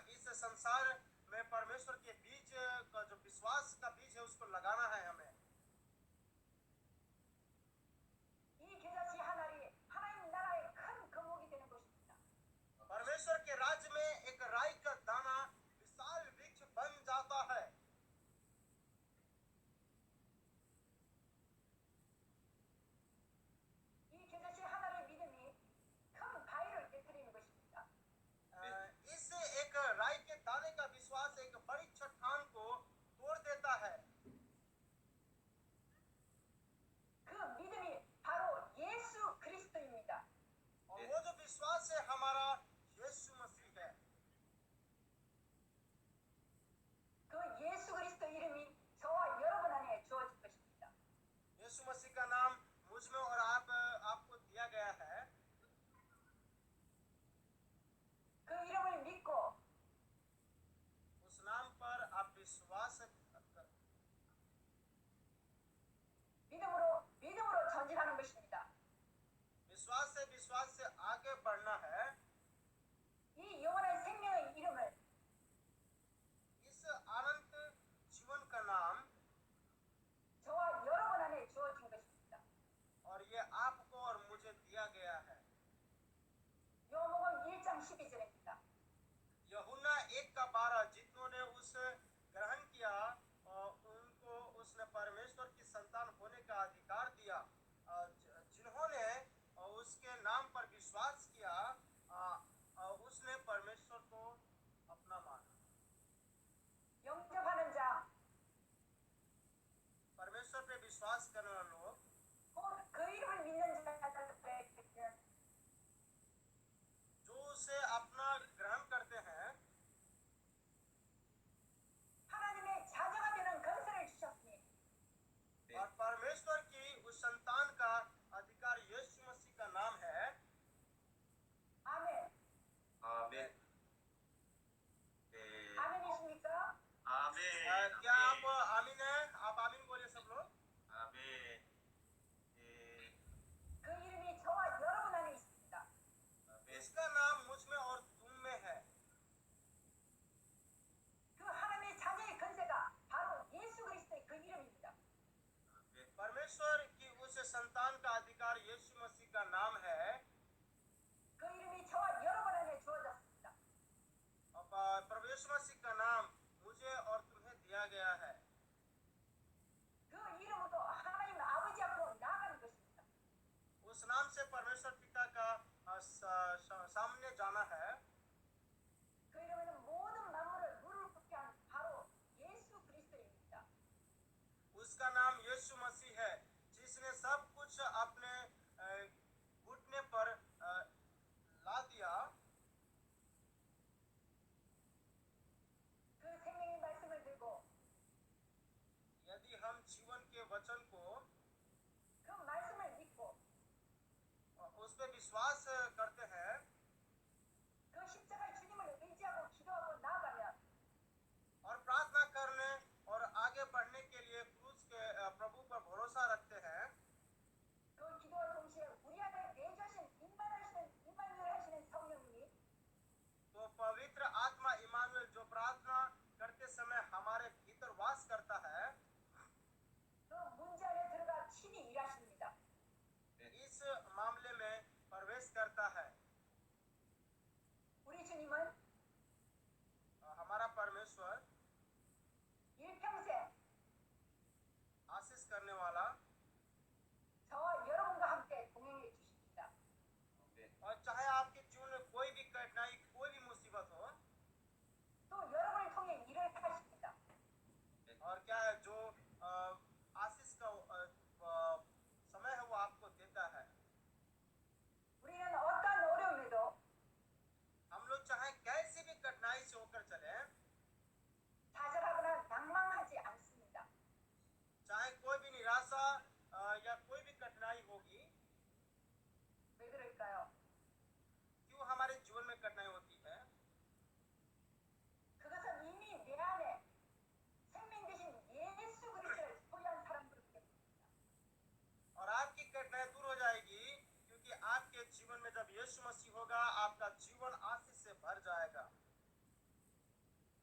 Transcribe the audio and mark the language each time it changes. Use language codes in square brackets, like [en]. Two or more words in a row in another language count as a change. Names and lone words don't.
[hi] संसार में परमेश्वर के बीज का जो विश्वास का बीज है उसको लगाना है हमें। [ko] 이 겨자씨 하나리 하나님 나라의 큰 거목이 되는 것입니다. [hi] परमेश्वर के राज्य में एक राई का दाना विशाल वृक्ष बन जाता है। [ko] 이 겨자씨 하나의 믿음이 큰 바위를 깨뜨리는 것입니다. [hi] इस एक राई के दाने का विश्वास एक बड़ी चट्टान को तोड़ देता है। [ko] 그 믿음이 바로 예수 그리스도입니다. [hi] और वो जो विश्वास है हमारा यीशु मसीह है। [ko] 그 예수 그리스도 이름이 저와 여러분 안에 주어진 것입니다. [hi] यीशु मसीह का नाम मुझ में और आपको दिया गया है। [ko] 그 이름을 믿고 [hi] उस नाम पर आप विश्वास [ko] 믿음으로 전진하는 것입니다. [hi] विश्वास से आगे बढ़ना है। [ko] 이 영원한 생명의 이름을 [hi] इस अनंत जीवन का नाम [ko] 저와 여러분 안에 주어진 것입니다. [hi] और ये आपको और मुझे दिया गया है। [ko] 요한복음 1장 12절입니다. [hi] यूहन्ना 1:12 जितनों ने उस ग्रहण किया और उनको उसने परमेश्वर की संतान होने का अधिकार दिया। जिन्होंने उसके नाम पर विश्वास किया उसने परमेश्वर को अपना माना। [ko] 영접하는 자, [hi] परमेश्वर पे विश्वास करने वाले लोग [ko] 혹은 그 이름을 믿는 자들에게는 [hi] जो उसे अपना ग्रहण करते हैं [ko] 하나님의 자녀가 되는 건설을 주셨으니 [hi] और परमेश्वर की उस संतान का अधिकार यीशु मसीह का नाम है। [ko] 아멘. 아멘. 네. 아멘이십니까? 아멘. [hi] क्या आप आमीन है? आप आमीन बोलिए सब लोग। [ko] 아멘. 네. 그 이름이 저와 여러분 안에 있습니다. [hi] इसका नाम मुझ में और तुम में है। [ko] 그 하나님의 자녀의 건세가 바로 예수 그리스도의 그 이름입니다. [hi] परमेश्वर की उस संतान का अधिकार यीशु मसीह का नाम है। [ko] 그 이름이 저와 여러분 안에 주어졌습니다. [hi] और परमेश्वर मसीह का नाम मुझे और तुम्हें दिया गया है। [ko] 그 이름으로 하나님 아버지 앞으로 나아가는 것입니다. [hi] उस नाम से परमेश्वर पिता का सामने जाना है। [ko] 그 이름은 모든 만물을 무릎 꿇게 한 바로 예수 그리스도입니다. [hi] उसका नाम यीशु मसीह है जिसने सब कुछ अपने घुटने पर ला दिया। [ko] 그 생명의 말씀을 들고 [hi] यदि हम जीवन के वचन को [ko] 그 말씀을 믿고 [hi] उस पर विश्वास करते हैं [ko] 그 십자가 주님을 의지하고 기도하고 나아가면 [hi] और प्रार्थना करने और आगे बढ़ने के लिए क्रूस के प्रभु पर भरोसा रखते हैं [ko] 그 기도와 동시에 우리 안에 내주신 임마누엘 하시는 성령님이 [hi] तो पवित्र आत्मा इमानुएल जो प्रार्थना करते समय हमारे भीतर वास करता है [ko] 그 문제 안에 들어가 친히 일하십니다. [hi] इस मामले में प्रवेश करता है। [ko] 우리 주님은 [hi] हमारा परमेश्वर [ko] 일평생 [hi] आशीष करने वाला [ko] 저와 여러분과 함께 동행해 주십니다. [hi] और चाहे आपके जीवन में कोई भी कठिनाई कोई भी मुसीबत हो [ko] 또 여러분을 통해 일을 하십니다. [hi] और क्या है जो आशीष का समय है वो आपको देता है। [ko] 우리는 어떠한 어려움에도 [hi] हम लोग चाहे कैसी भी कठिनाई से होकर चले [ko] 좌절하거나 낭망하지 않습니다. [hi] चाहे कोई भी निराशा या कोई भी कठिनाई होगी। [ko] 왜 그럴까요? [hi] क्यों हमारे जीवन में कठिनाई होती है? [ko] 그것은 이미 내 안에 생명 되신 예수 그리스도를 소유한 사람들이기 때문입니다. [hi] और आपकी कठिनाई दूर हो जाएगी क्योंकि आपके जीवन में जब यीशु मसीह होगा आपका जीवन आशीष से भर जाएगा।